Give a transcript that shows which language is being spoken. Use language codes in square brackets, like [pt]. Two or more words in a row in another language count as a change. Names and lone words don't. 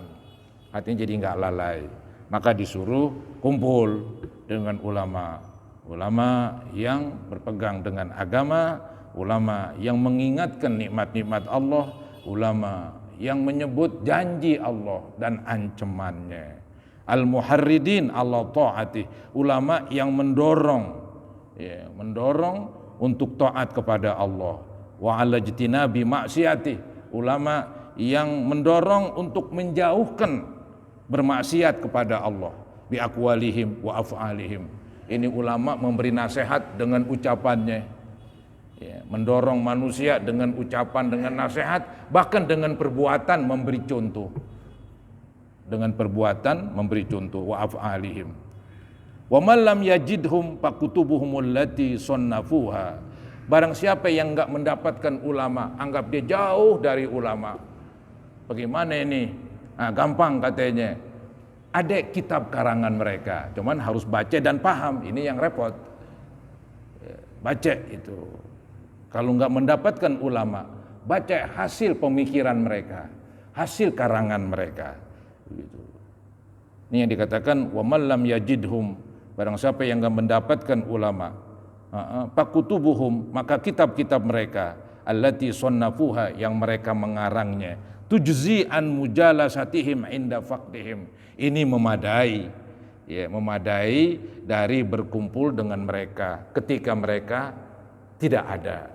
[id] Hatinya jadi nggak lalai. Maka disuruh kumpul dengan ulama yang berpegang dengan agama, ulama yang mengingatkan nikmat-nikmat Allah, ulama yang menyebut janji Allah dan ancamannya. [ar] المحرضين الله طاعة, [id] ulama yang mendorong untuk taat kepada Allah. [ar] وعلى اجتناب معصيته, [id] ulama yang mendorong untuk menjauhkan bermaksiat kepada Allah [ar] بأقوالهم وأفعالهم, [id] Ini ulama memberi nasihat dengan ucapannya, ya, mendorong manusia dengan ucapan, dengan nasihat, bahkan dengan perbuatan memberi contoh. Dengan perbuatan memberi contoh. [ar] وأفعالهم. ومن لم يجدهم فكتبهم التي صنفوها. [id] Barang siapa yang enggak mendapatkan ulama, anggap dia jauh dari ulama. Bagaimana ini? Nah, gampang katanya. Ada kitab karangan mereka, cuman harus baca dan paham. Ini yang repot. Baca itu. Kalau enggak mendapatkan ulama, baca hasil pemikiran mereka, hasil karangan mereka. Begitu. Ini yang dikatakan [ar] ومن لم يجدهم, [id] barang siapa yang enggak mendapatkan ulama, fakutubuhum, maka kitab-kitab mereka, [ar] التي صنفوها, [id] yang mereka mengarangnya, [ar] تجزئ عن مجالستهم عند فقدهم. [id] Ini memadai, ya, memadai dari berkumpul dengan mereka ketika mereka tidak ada.